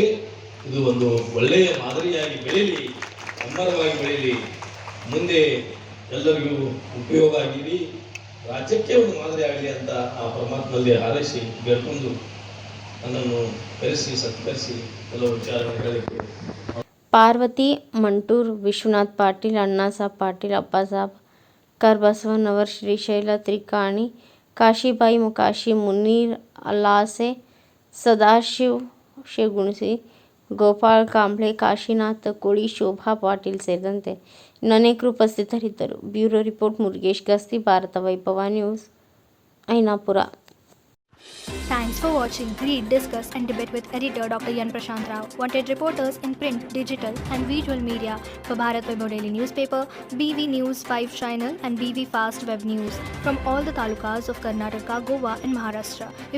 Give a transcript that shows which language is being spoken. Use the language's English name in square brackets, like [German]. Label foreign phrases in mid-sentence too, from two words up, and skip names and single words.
[Kannada] ಇದು ಒಂದು ಒಳ್ಳೆಯ ಮಾದರಿಯಾಗಿ ಬೆಳೀಲಿ, ಅಮ್ಮರವಾಗಿ ಬೆಳೀಲಿ, ಮುಂದೆ ಎಲ್ಲರಿಗೂ ಉಪಯೋಗ ಆಗಿರಿ, ರಾಜ್ಯಕ್ಕೆ ಒಂದು ಮಾದರಿ ಆಗಲಿ ಅಂತ ಆ ಪರಮಾತ್ಮನಲ್ಲಿ ಹಾರೈಸಿ ಬೇಡ್ಕೊಂಡು ನನ್ನನ್ನು ಕರೆಸಿ ಸತ್ಕರಿಸಿ ಕೆಲವು ವಿಚಾರಗಳನ್ನು ಹೇಳಲಿಕ್ಕೆ पार्वती मंटूर, विश्वनाथ पाटील, अण्णासाहेब पाटील, अप्पासाहेब करबसवनवर, श्रीशैल त्रिकाणी, काशीबाई मुकाशी, मुनीर अलासे, सदाशिव शेगुणसी, ಗೋಪಾಲ್ ಕಾಂಬ್ಳೆ, ಕಾಶಿನಾಥ್ ಕೋಳಿ, ಶೋಭಾ ಪಾಟೀಲ್ ಸೇರಿದಂತೆ ಇನ್ನನೇಕರು ಉಪಸ್ಥಿತರಿದ್ದರು. [English] bureau report [Kannada] ಮುರುಗೇಶ್ ಗಸ್ತಿ, ಭಾರತ ವೈಭವ ನ್ಯೂಸ್, ಐನಾಪುರ. [English] Thanks for watching Read, Discuss and Debate with editor Dr. Yan Prashant Rao. Wanted reporters in print, digital and visual media for Bharat Vaibhav Daily Newspaper, BV News 5 Channel and BV Fast Web News from all the talukas of Karnataka, Goa and Maharashtra.